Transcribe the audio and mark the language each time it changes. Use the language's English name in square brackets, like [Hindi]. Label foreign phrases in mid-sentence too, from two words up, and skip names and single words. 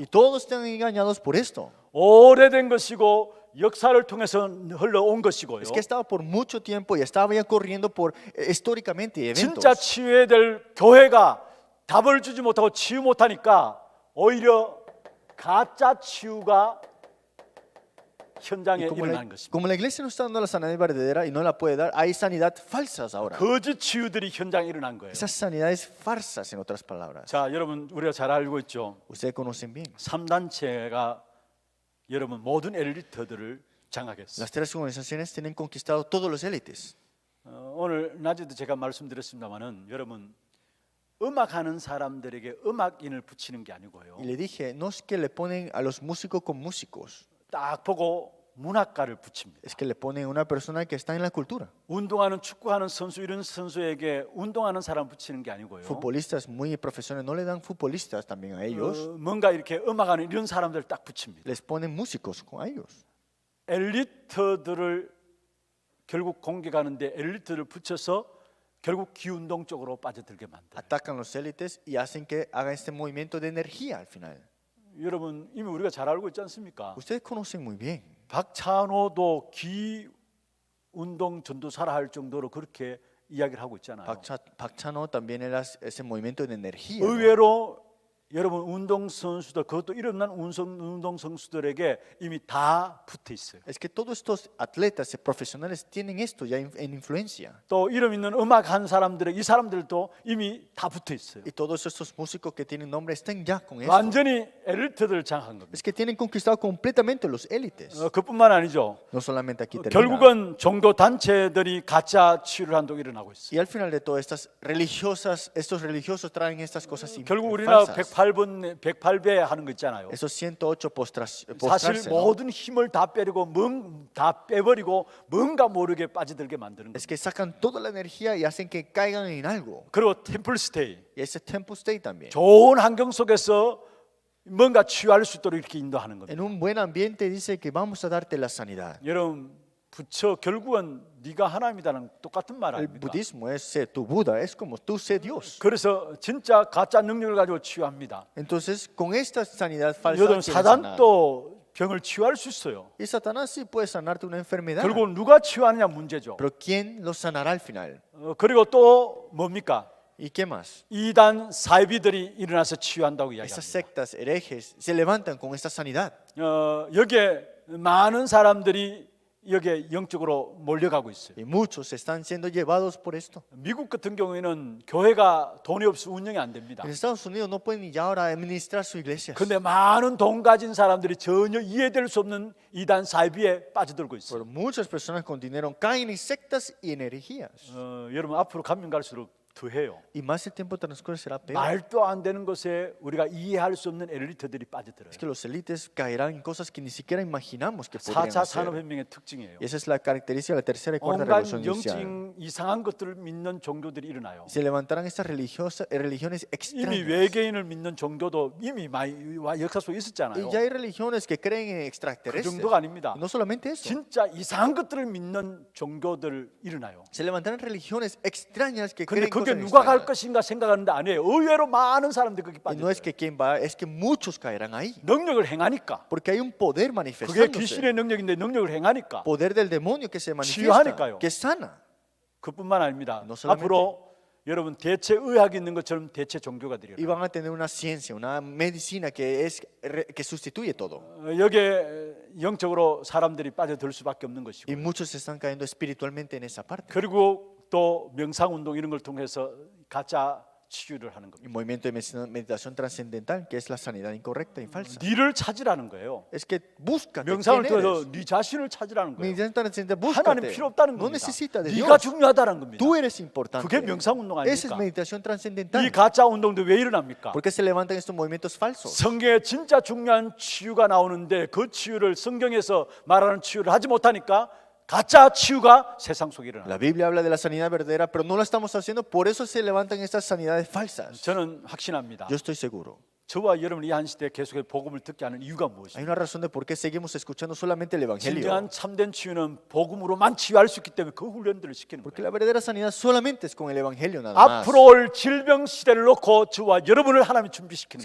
[Spanish] Y todos están engañados por esto. [Korean] 오래된 것이고 역사를 통해서 흘러온 것이고요. [Spanish] Es que estaba por mucho tiempo y estaba ya corriendo por históricamente [Korean] 진짜 [Spanish] eventos. [Korean] 치유해야 될 교회가 답을 주지 못하고 치유 못하니까 오히려 가짜 치유가 현장에 [Spanish] Y [Korean] 일어나는 것입니다. [Spanish] como la iglesia no está dando la sanidad verdadera y no la puede dar, hay sanidad falsas ahora. [Korean] 거짓 치유들이 현장에 일어난 거예요. [Spanish] Esas sanidades farsas, en otras palabras. [Korean] 자, 여러분 우리가 잘 알고 있죠. [Spanish] Ustedes conocen bien. [Korean] 3단체가 여러분 모든 엘리트들을 장악했어요. [Spanish] Las tres organizaciones tienen conquistado todos los élites. [Korean] 오늘 낮에도 제가 말씀드렸습니다마는 여러분 음악하는 사람들에게 음악인을 붙이는 게 아니고요. [Spanish] Y le dije, no es que le ponen a los músicos con músicos, [Korean] 딱 보고 문학가를 붙입니다. [Spanish] es que le ponen a una persona que está en la cultura. [Korean] 운동하는 축구하는 선수 이런 선수에게 운동하는 사람 붙이는 게 아니고요. [Spanish] Futbolistas muy profesionales no le dan futbolistas también a ellos, [Korean] 뭔가 이렇게 음악하는 이런 사람들 딱 붙입니다. [Spanish] les ponen músicos con ellos. [Korean] 엘리트들을 결국 공격하는데 엘리트를 붙여서 결국 기운동 쪽으로 빠져들게 만들어요. [Spanish] Atacan los élites y hacen que hagan este movimiento de energía al final. [Korean] 여러분 이미 우리가 잘 알고 있지 않습니까? [Spanish] Ustedes conocen muy bien. [Korean] 박찬호도 기운동 전도사라 할 정도로 그렇게 이야기를 하고 있잖아요. [Spanish] Park Chan-o también era ese movimiento de energía. ¿no? [Korean] 의외로 여러분 운동 선수들 그것도 이름난 운동 선수들에게 이미 다 붙어 있어요. [Spanish] Es que todos estos atletas profesionales tienen esto ya en influencia. [Korean] 또 이름 있는 음악한 사람들의 이 사람들도 이미 다 붙어 있어요. [Spanish] Y todos estos músicos que tienen nombre están ya con esto. [Korean] 완전히 엘리트들을 장악한 겁니다. [Spanish] Es que tienen conquistado completamente los élites. [Korean] 그뿐만 아니죠. [Spanish] No solamente aquí termina. [Korean] 결국은 종교 단체들이 가짜 치유를 한다고 일어나고 있어요. [Spanish] Y al final de todo, estos religiosos traen estas cosas [Korean] 결국 우리나라 [Spanish] falsas. [Korean] 108배 하는 거 있잖아요. [Spanish] Esos 108 [Korean] 사실 [Spanish] postrarse, ¿no? [Korean] 모든 힘을 다 빼리고 다 빼버리고 뭔가 모르게 빠져들게 만드는 [Spanish] Es [Korean] 거예요. [Spanish] que sacan toda la energía y hacen que caigan en algo. [Korean] 그리고 [English] temple stay [Spanish] Y ese [English] temple state [Spanish] también. [Korean] 좋은 환경 속에서 뭔가 치유할 수 있도록 이렇게 인도하는 겁니다. [Spanish] En un buen ambiente dice que vamos a darte la sanidad. [Korean] 여러분 부처 결국은 네가 하나님이다는 똑같은 말 [Spanish] El [Korean] 아닙니까? [Spanish] budismo es sé tu Buda, es como tú sé Dios. [Korean] 그래서 진짜 가짜 능력을 가지고 치유합니다. [Spanish] Entonces, con esta sanidad falsa, [Korean] 여러분 [Spanish] quieren sanar. [Korean] 사단도 병을 치유할 수 있어요. [Spanish] Y Satanás sí puede sanarte una enfermedad. [Korean] 결국 누가 치유하느냐 문제죠. [Spanish] Pero ¿quién lo sanará al final? [Korean] 그리고 또 뭡니까? [Spanish] ¿Y qué más? [Korean] 이단 사이비들이 일어나서 치유한다고 [Spanish] Estas [Korean] 이야기합니다. [Spanish] sectas herejes se levantan con esta sanidad. [Korean] 여기에 많은 사람들이 여기에 영적으로 몰려가고 있어요. [Spanish] Y muchos están siendo llevados por esto. [Korean] 미국 같은 경우에는 교회가 돈이 없어 운영이 안 됩니다. [Spanish] En Estados Unidos no pueden ni ya ahora administrar su iglesia. [Korean] 근데 많은 돈 가진 사람들이 전혀 이해될 수 없는 이단 사이비에 빠져들고 있어요. [Spanish] Pero muchas personas con dinero caen en sectas y en herejías. [Korean] 여러분 앞으로 가면 갈수록 더해요. [Spanish] Y más el tiempo transcurre será peor. [Korean] 말도 안 되는 것에 우리가 이해할 수 없는 엘리트들이 빠져들어요. [Spanish] Es que los élites caerán en cosas que ni siquiera imaginamos que podrían [Korean] 4차 [Spanish] hacer. [Korean] 산업혁명의 특징이에요. [Spanish] Y esa es la característica de la tercera y cuarta [Korean] 온갖 [Spanish] revolución industrial. [Korean] 영적 이상한 것들을 믿는 종교들이 일어나요. [Spanish] Se levantarán estas religiones [Korean] 이미 [Spanish] extrañas. [Korean] 외계인을 믿는 종교도 이미 많이 역사 속에 있었잖아요. [Spanish] Y ya hay religiones que creen en [Korean] 그 [Spanish] extraterrestres. [Korean] 정도가 아닙니다. [Spanish] Y no solamente eso. [Korean] 진짜 이상한 것들을 믿는 종교들 일어나요. [Spanish] Se levantarán religiones extrañas que [Korean] 근데 [Spanish] creen [Korean] 그게 [Spanish] cosas [Korean] 누가 갈 [Spanish] extrañas. [Korean] 것인가 생각하는데 아니에요. 의외로 많은 사람들이 거기 [Spanish] Y no es [Korean] 빠져요. [Spanish] que quién va, es que muchos caerán ahí. [Korean] 능력을 행하니까. [Spanish] Porque hay un poder [Korean] 그게 [Spanish] manifestándose. [Korean] 귀신의 능력인데 능력을 행하니까. [Spanish] Poder del demonio que se manifiesta, [Korean] 치유하니까요. [Spanish] que sana. [Korean] 그뿐만 아닙니다. [Spanish] No solamente. [Korean] 앞으로 여러분 대체 의학이 있는 것처럼 대체 종교가 되리라. [Spanish] Y van a tener una ciencia, una medicina que sustituye todo. [Korean] 여기에 영적으로 사람들이 빠져들 수밖에 없는 것이고. [Spanish] Y muchos están cayendo espiritualmente en esa parte. [Korean] 그리고 또 명상 운동 이런 걸 통해서 가짜 치유를 하는 [Spanish] Y [Korean] 겁니다. [Spanish] movimiento de meditación trascendental, que es la sanidad incorrecta y falsa. [Korean] 니를 찾으라는 거예요. [Spanish] Es que búscate [Korean] 명상을 [Spanish] quién [Korean] 통해서 [Spanish] eres. [Korean] 네 자신을 찾으라는 거예요. [Spanish] Meditación trascendental, [Korean] 하나님 [Spanish] búscate. [Korean] 필요 없다는 [Spanish] No [Korean] 겁니다. [Spanish] necesita de [Korean] 네가 [Spanish] Dios. [Korean] 중요하다는 겁니다. [Spanish] Tú eres importante. [Korean] 그게 명상 운동 [Spanish] Esa es [Korean] 아닙니까? [Spanish] meditación [Korean] 이 [Spanish] trascendental. [Korean] 가짜 운동도 왜 일어납니까? [Spanish] ¿Por qué se levantan estos movimientos falsos? [Korean] 성경에 진짜 중요한 치유가 나오는데 그 치유를 성경에서 말하는 치유를 하지 못하니까 가짜 치유가 세상 속에 일어납니다. [Spanish] La Biblia habla de la sanidad verdadera, pero no la estamos haciendo, por eso se levantan estas sanidades falsas. [Korean] 저는 확신합니다. [Spanish] Yo estoy seguro. [Korean] 저와 여러분이 이 한 시대에 계속해서 복음을 듣게 하는 이유가 [Spanish] Hay [Korean] 무엇입니까? [Spanish] una razón de por qué seguimos escuchando solamente el Evangelio. [Korean] 진정한 참된 치유는 복음으로만 치유할 수 있기 때문에 그 훈련들을 시키는 [Spanish] Porque [Korean] 거예요. [Spanish] la verdadera sanidad solamente es con el Evangelio nada más. [Korean] 앞으로 올 질병 시대를 놓고 저와 여러분을 하나님이 준비시키는